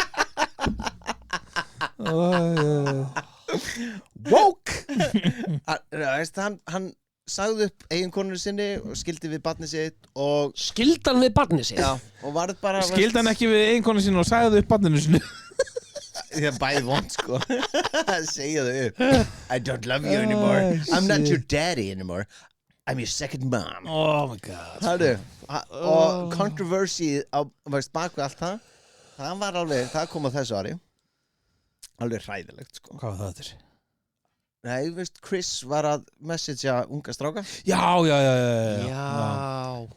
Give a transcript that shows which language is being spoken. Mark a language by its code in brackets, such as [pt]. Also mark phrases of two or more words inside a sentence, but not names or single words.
[is] Woke. Hann sagði upp eiginkonur sinni og skildi við barnið sitt og, skildan við barnið sér. já, og varð bara, Skildi hann ekki við eiginkonu sín og sagði upp barninu sinu. það er bæði vond, sko. Segja þau upp. [en] I don't love you anymore. I'm not your daddy anymore. I'm your second mom. Oh my god. [is] Hörru, og controversy á bakvið allt það, það var alveg, það kom á þessu ári, alveg hræðilegt, sko. Hvað var það þetta? Nei, veist, Chris var að messagea unga stráka. Já. Já.